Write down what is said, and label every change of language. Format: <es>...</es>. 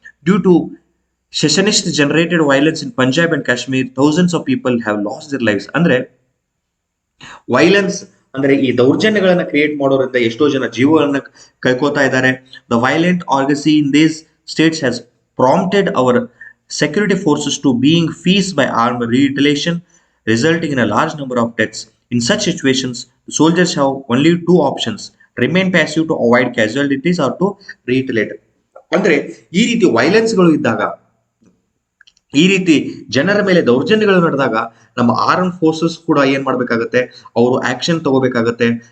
<en>Due to secessionist generated violence in Punjab and Kashmir, thousands of people have lost their lifes.</en> <kn>ಅಂದ್ರೆ violence ಅಂದ್ರೆ ಈ ದೌರ್ಜನ್ಯಗಳನ್ನ create ಮಾಡೋದ್ರಿಂದ ಎಷ್ಟೋ ಜನ ಜೀವಗಳನ್ನ ಕಳ್ಕೋತಾ ಇದ್ದಾರೆ.</kn> <en>The violent orgy in these states has prompted our security forces to being faced by armed retaliation, resulting in a large number of deaths. In such situations, the soldiers have only two options: remain passive to avoid casualties or to retaliate.</en> <kn>ಅಂದ್ರೆ ಈ ರೀತಿ ವೈಲೆನ್ಸ್ಗಳು ಇದ್ದಾಗ, ಈ ರೀತಿ ಜನರ ಮೇಲೆ ದೌರ್ಜನ್ಯಗಳು ನಡೆದಾಗ ನಮ್ಮ ಆರ್ಮ್ ಫೋರ್ಸಸ್ ಕೂಡ ಏನ್ ಮಾಡ್ಬೇಕಾಗತ್ತೆ, ಅವರು ಆಕ್ಷನ್ ತಗೋಬೇಕಾಗತ್ತೆ.</kn>